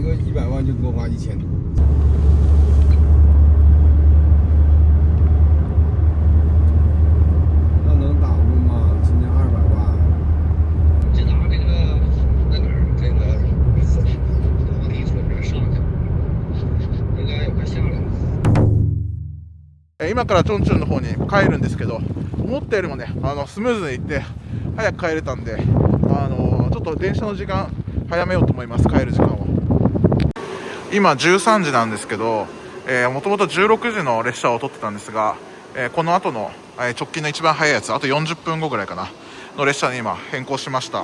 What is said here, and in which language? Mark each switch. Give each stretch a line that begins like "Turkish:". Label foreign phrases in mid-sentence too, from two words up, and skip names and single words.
Chinese: 100 万就多花1000多。那能打住吗？今年200万。就拿这个在哪儿？这个高低车这上去了，应该也快下来了。
Japanese: 今からチョンチュンの方に帰るんですけど、思ったよりもねスムーズに行って早く帰れたんで、ちょっと電車の時間早めようと思います。帰る時間を。今13時なんですけど、もともと16時の列車を取ってたんですが、この後の、直近の一番早いやつ、あと40分後ぐらいかなの列車に今変更しました。